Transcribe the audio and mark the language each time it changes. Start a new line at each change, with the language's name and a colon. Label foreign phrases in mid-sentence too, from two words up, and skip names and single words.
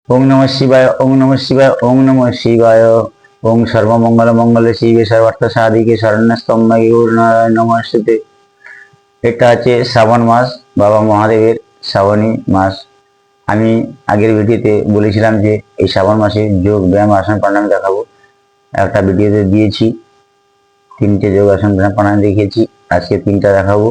Sanskrit: ॐ नमः शिवाय, ॐ नमः शिवाय, ॐ नमः शिवाय। ॐ सर्वमङ्गल मङ्गले शिवे सर्वार्थ साधिके शरण्यस्तम्भे गुरुनारायण नमस्तुते।
Bangla: এটা হচ্ছে শ্রাবণ মাস, বাবা মহাদেবের শ্রাবণী মাস। আমি আগের ভিডিওতে বলেছিলাম যে এই শ্রাবণ মাসে যোগ ব্যায়াম আসন প্রাণায়াম দেখাবো। একটা ভিডিওতে দিয়েছি, 3টে যোগ আসন ব্যায়াম প্রাণায়াম দেখিয়েছি, আজকে 3টা দেখাবো।